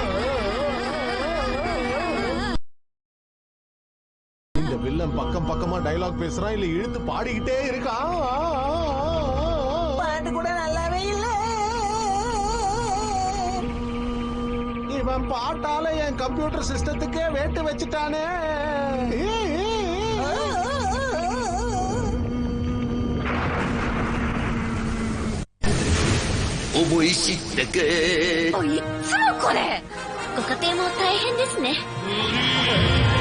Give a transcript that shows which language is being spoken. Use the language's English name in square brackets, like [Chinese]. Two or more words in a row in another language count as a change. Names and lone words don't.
[Tamil] இந்த வில்லன் பக்கம் பக்கமா டயலாக் பேசுறான், இல்ல இழுத்து பாடிக்கிட்டே இருக்கான். பாட்டு கூட நல்லாவே இல்ல. இவன் பாட்டால என் [English] computer system [Tamil] வேட்டு வச்சுட்டானே. [Japanese] 思い知ってけ。いつもこれ。ご家庭も大変ですね。